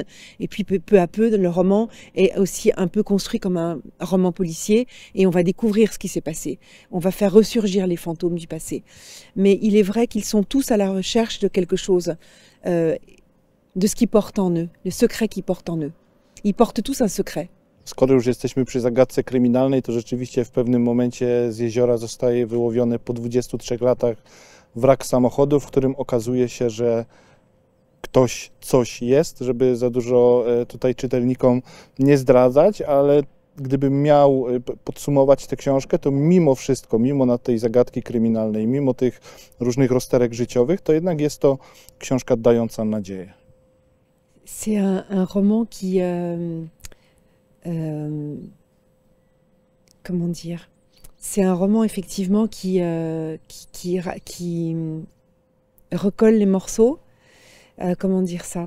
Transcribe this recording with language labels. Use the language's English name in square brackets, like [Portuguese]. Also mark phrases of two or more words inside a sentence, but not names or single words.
[French] Et puis peu à peu, le roman est aussi un peu construit comme un roman policier et on va découvrir ce qui s'est passé. On va faire ressurgir les fantômes du passé. Mais il est vrai qu'ils sont tous à la recherche de quelque chose, de ce qu'ils portent en eux, le secret qu'ils portent en eux. Ils portent tous un secret. [Polish] Skoro już jesteśmy przy zagadce kryminalnej, to rzeczywiście w pewnym momencie z jeziora zostaje wyłowiony po 23 latach wrak samochodu, w którym okazuje się, że ktoś, coś jest, żeby za dużo tutaj czytelnikom nie zdradzać, ale gdybym miał podsumować tę książkę, to mimo wszystko, mimo tej zagadki kryminalnej, mimo tych różnych rozterek życiowych, to jednak jest to książka dająca nadzieję. [French] C'est un roman qui... comment dire? C'est un roman effectivement qui recolle les morceaux. Comment dire ça?